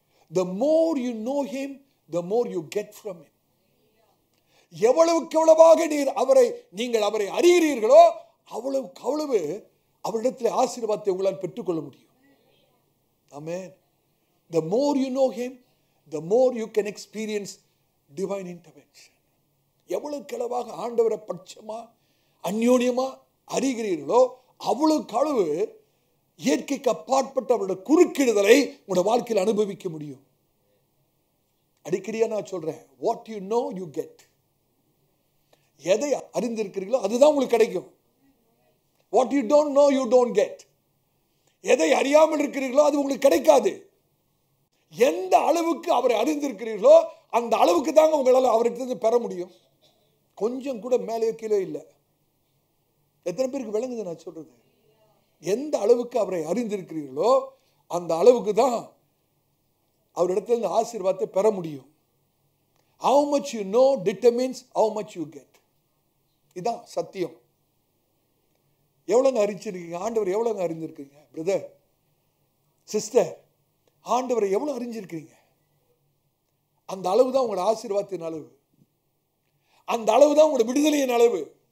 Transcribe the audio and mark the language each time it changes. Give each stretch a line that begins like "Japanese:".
English: The more you know him, the more you get from him.
Tamil: எவ்வளவுக்கு எவ்வளவாக நீங்கள் அவரை அறிகிறீர்களோ அவ்வளவுக்கு அவ்வளவு அவரிடத்தில் ஆசீர்வாதத்தை உங்களால் பெற்றுக்கொள்ள முடியும். ஆமென்.
English: The more you know him, the more you can experience divine intervention.
Tamil: எவ்வளவுக்கு எவ்வளவாக ஆண்டவரை பட்சமா அந்யோன்யமா அறிகிறீர்களோ அவ்வளவுக்கு அளவு இயற்கைக்கு அப்பாற்பட்ட அவருடைய குறுக்கிடுதலை உங்களுடைய வாழ்க்கையில் அனுபவிக்க முடியும். அடிக்கடியா நான் சொல்றேன்,
English: What you know you get.
Tamil: எதை அறிந்திருக்கிறீர்களோ அதுதான் உங்களுக்கு கிடைக்கும்.
English: What you don't know you don't get.
Tamil: எதை அறியாமல் இருக்கிறீர்களோ அது உங்களுக்கு கிடைக்காது. எந்த அளவுக்கு அவரை அறிந்திருக்கிறீர்களோ அந்த அளவுக்கு தாங்க உங்களால் அவர்கிட்ட பெற முடியும். கொஞ்சம் கூட மேலே கீழே இல்லை. எத்தனை பேருக்கு விளங்குது நான் சொல்றது? எந்த அளவுக்கு அவரை அறிந்திருக்கிறீர்களோ அந்த அளவுக்கு தான் அவரிடத்துல ஆசீர்வாதத்தை பெற முடியும்.
English: How much you know determines how much you get.
Tamil: இதான் சத்தியம். எவ்வளவுங்க அறிஞ்சிருக்கீங்க? ஆண்டவர் எவ்வளவுங்க அறிந்திருக்கீங்க? பிரதர், சிஸ்டர், ஆண்டவரை எவ்வளவு அறிஞ்சிருக்கீங்க? அந்த அளவு தான் உங்களோட ஆசீர்வாதத்தின் அளவு. அந்த அளவு தான் உங்களோட விடுதலையின் அளவு.